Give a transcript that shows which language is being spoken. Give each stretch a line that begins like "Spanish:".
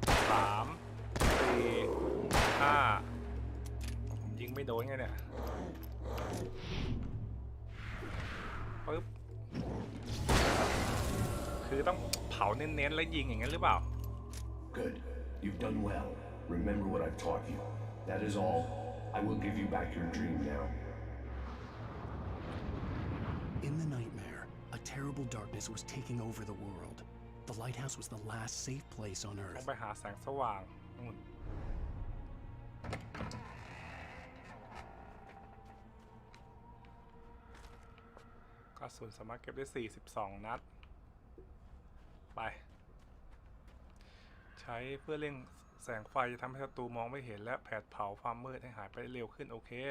Thai: 3 4 5ผมยิงไม่โดนไงเนี่ยปึ๊บคือต้องเผาเน้นๆแล้วยิงอย่างนั้นหรือเปล่า
English: Good. You've done well. Remember what I've taught you. That is all. I will give you back your dream now. In the nightmare, a terrible darkness was taking over the world. The lighthouse was the last safe place on
Thai: ต้อง
English: Earth.
Thai: ไปหาแสงสว่างนู่นกระสุนสามารถเก็บได้42 นัด ไป ใช้เพื่อเร่งแสงไฟจะทำให้ศัตรูมองไม่เห็นและแผดเผาความมืดให้หายไปเร็วขึ้นโอเค